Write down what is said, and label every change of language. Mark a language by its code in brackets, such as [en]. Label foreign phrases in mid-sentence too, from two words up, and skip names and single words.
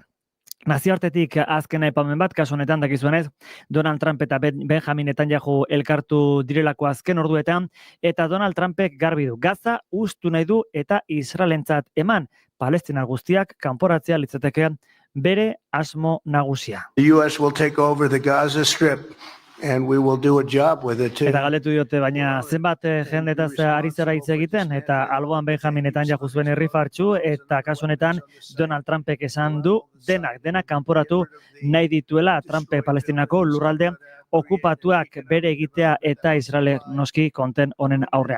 [eu] Nazioartetik azken aipamen bat, kasu honetan dakizuenez, Donald Trump eta Benjamin Netanyahu elkartu direlako azken orduetan, eta Donald Trumpek garbi du Gaza ustu nahi du eta Israelentzat eman, Palestinar guztiak kanporatzea litzateke bere asmo nagusia. [en] The US will take over the Gaza Strip. And we will do a job with it too. [eu] Eta galdetu diote, baina zenbat jendetaz ari zara hitz egiten, eta alboan Benjamin Netanyahu zuen irrifartsu, eta kasu honetan Donald Trumpek esan du denak kanporatu nahi dituela Trump Palestinako lurralde okupatuak bere egitea eta Israelek noski konten honen aurrean.